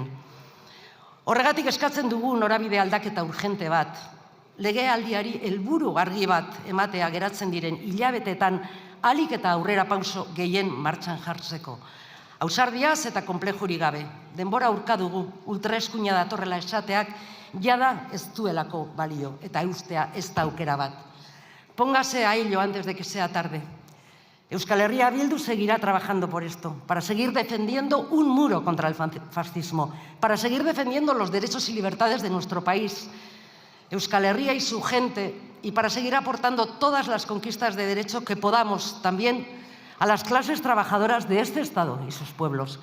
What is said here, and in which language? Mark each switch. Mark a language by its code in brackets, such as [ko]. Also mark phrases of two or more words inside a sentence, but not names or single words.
[eu] Horregatik eskatzen dugu norabide aldaketa urgente bat, legealdiari helburu argi bat ematea geratzen diren hilabetetan ahalik eta aurrera pauso gehien martxan jartzeko. Ausardiaz eta konplexurik gabe, denbora urka dugu, ultraeskuina datorrela esateak jada ez duelako balio eta eustea ez da aukera bat. [es] Póngase a ello antes de que sea tarde. Euskal Herria Bildu seguirá trabajando por esto, para seguir defendiendo un muro contra el fascismo, para seguir defendiendo los derechos y libertades de nuestro país, Euskal Herria y su gente, y para seguir aportando todas las conquistas de derecho que podamos también a las clases trabajadoras de este Estado y sus pueblos.